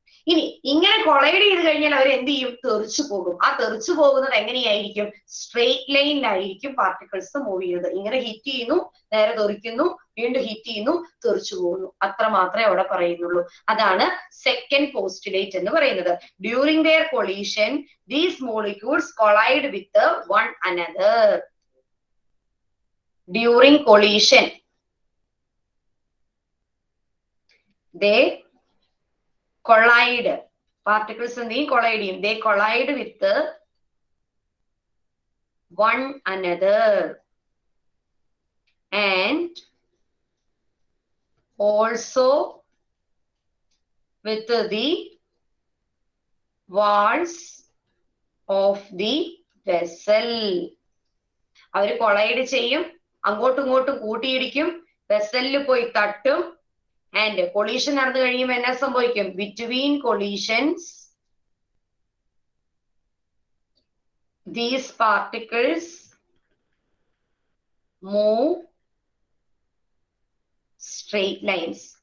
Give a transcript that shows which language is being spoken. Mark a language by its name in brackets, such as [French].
[Malayalam] ഇനി ഇങ്ങനെ കൊളൈഡ് ചെയ്ത് കഴിഞ്ഞാൽ അവർ എന്ത് ചെയ്യും? തെറിച്ചു പോകും. ആ തെറിച്ചു പോകുന്നത് എങ്ങനെയായിരിക്കും? സ്ട്രെയിറ്റ് ലൈനിലായിരിക്കും പാർട്ടിക്കിൾസ് മൂവ് ചെയ്യുന്നത്. ഇങ്ങനെ ഹിറ്റ് ചെയ്യുന്നു, നേരെ തെറിക്കുന്നു, വീണ്ടും ഹിറ്റ് ചെയ്യുന്നു, തെറിച്ചു പോകുന്നു. അത്ര മാത്രമേ അവിടെ പറയുന്നുള്ളൂ. അതാണ് സെക്കൻഡ് പോസ്റ്റുലേറ്റ് എന്ന് പറയുന്നത്. [English] During their collision these molecules collide with one another. During collision they collide. [Malayalam] Particles എന്ത് ചെയ്യും? കൊളൈഡ് ചെയ്യും. [English] They collide with one another and also with the walls of the vessel. [Malayalam] അവര് കൊളൈഡ് ചെയ്യും, അങ്ങോട്ടും ഇങ്ങോട്ടും കൂട്ടിയിടിക്കും, വെസലിൽ പോയി തട്ടും. ആൻഡ് കൊളീഷൻ നടന്നു കഴിയുമ്പോൾ എന്നാ സംഭവിക്കും? [English] Between collisions these particles move straight lines.